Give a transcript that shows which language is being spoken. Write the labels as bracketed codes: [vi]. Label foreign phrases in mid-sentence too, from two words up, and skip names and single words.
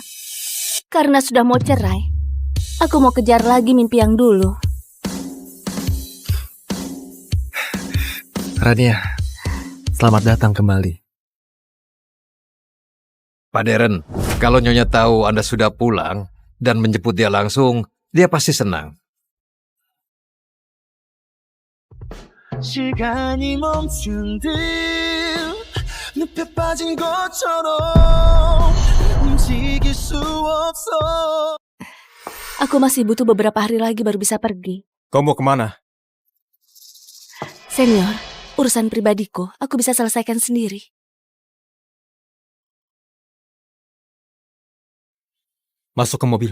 [id] Karena sudah mau cerai, aku mau kejar lagi mimpi yang dulu. Rania, selamat datang kembali. Pak Darren, kalau Nyonya tahu Anda sudah pulang dan menjemput dia langsung, dia pasti senang. [ko] 시간이 멈춘 듯 늪에 빠진 것처럼 움직일 수 없어. [id] Aku masih butuh beberapa hari lagi baru bisa pergi. Kau mau kemana? Senior, urusan pribadiku aku bisa selesaikan sendiri. Masuk ke mobil.